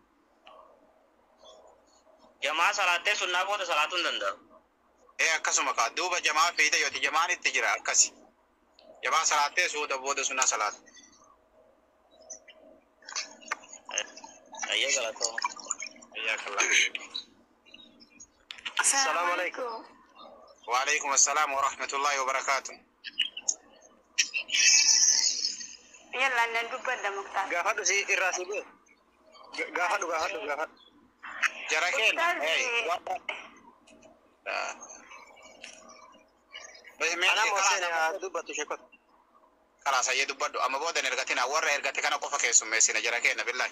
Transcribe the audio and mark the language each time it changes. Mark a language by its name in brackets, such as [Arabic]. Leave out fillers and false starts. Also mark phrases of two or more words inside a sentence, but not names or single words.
[Oromo] Jamaa salaattee sunnaa booda salaatuu hin danda'u. Akkasuma kaa duuba jamaa fiida yooti jamaan itti jira akkasi. Jamaa salaattee suuda booda sunnaa salaatu. Ayyee galatoo. Ayyakallah. [Arabic] السلام عليكم. وعليكم السلام ورحمة الله وبركاته. [Oromo] Yalla nan dubbadda Muktaar. gaafadhu si irraa si bu'e gaafadhu Jara keenya. ana mooseen dubbattu sheekota Karaa sayyee dubbadhu amma booda hin ergatina warra ergate kana qofa keessummeessina jara keenya billahi.